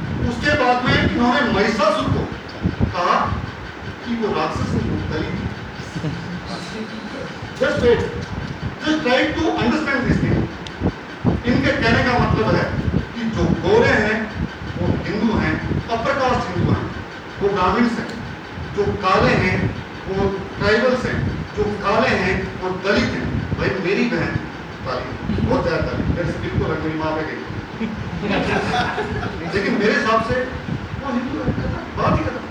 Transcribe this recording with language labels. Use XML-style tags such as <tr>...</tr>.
<hi>उसके बाद में इन्होंने महिषासुर को कहा कि वो राक्षस नहीं, दलित।</hi> <en>Just wait, just try to understand this thing.</en> <hi>इनके कहने का मतलब है कि जो गोरे हैं वो हिंदू हैं, अपर कास्ट हिंदू हैं, वो ब्राह्मण्स हैं, जो काले हैं वो ट्राइबल्स हैं, जो काले हैं वो दलित हैं। भाई मेरी बहन काली, बहुत ज्यादा काली, मेरे से बिल्कुल मेरी माँ पे गई, लेकिन मेरे हिसाब से वो हिंदू है, बात ही खत्म।</hi>